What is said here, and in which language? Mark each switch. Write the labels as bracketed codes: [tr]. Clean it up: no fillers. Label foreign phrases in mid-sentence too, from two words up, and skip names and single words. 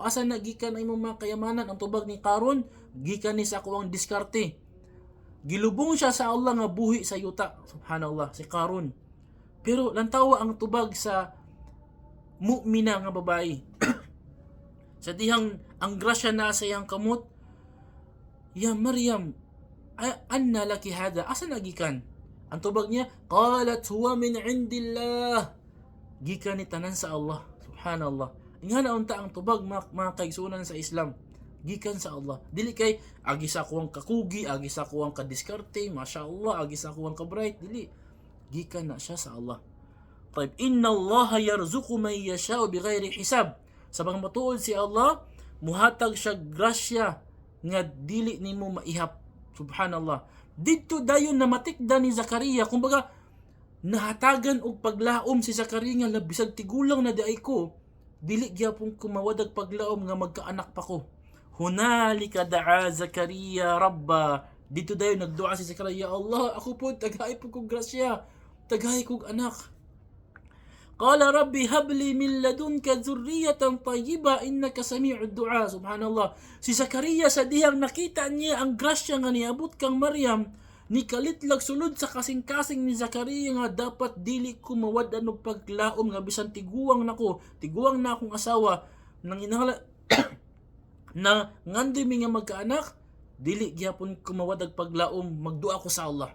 [ceb] Asa nagikan ang imong mga kayamanan? Ang tubag ni Qarun, gikan ni sa ako ang diskarte. Gilubong siya sa Allah nga buhi sa yuta. Subhanallah, si Qarun. Pero lantawa ang tubag sa mu'mina nga babae. Sa dihang ang grasya na sa iyang kamot, [ar] يا مريم، أنى لك هذا? [ceb] Asa nagikan? Ang tubag niya, [ar] قالت هو من عند الله. [ceb] Gikan ni tanan sa Allah. Subhanallah. Ingana unta ang tubag mga kaigsunan sa Islam. Gikan sa Allah. Dili kay agi sa kuwang kakugi, agi sa kuwang kadiskarte, masyaallah, agi sa kuwang kabright, dili. Gikan na siya sa Allah. [ar] طيب، إن الله يرزق من يشاء بغير حساب. [ceb] Sa mga matuod si Allah, muhatag siya grasya nga dili nimo maihap. Subhanallah. Dito dayon na matikda ni Zakaria, kumbaga nahatagan og paglaom si Zakaria nga labisag tigulang na diay ko, dili gyapon ko mawadag paglaom nga magkaanak pa ko. [ar] هنالك دعا زكريا ربه. [ceb] Dito dayon nagdua si Zakaria, Allah, ako po tagay po kong grasya, tagay kong anak. [ar] قال رب هب لي من لدنك ذرية طيبة إنك سميع الدعاء. [ceb] Subhanallah. Si Zakaria sa dihang nakita niya ang grasya nga niabot kang Maryam, ni kalitlag sulod sa kasing-kasing ni Zakaria nga dapat dili ko mawad og paglaom nga bisan tiguang na akong asawa nang inangala na ngandoy mi nga magkaanak, dili gyapon ko mawad og paglaom, magdua ko sa Allah.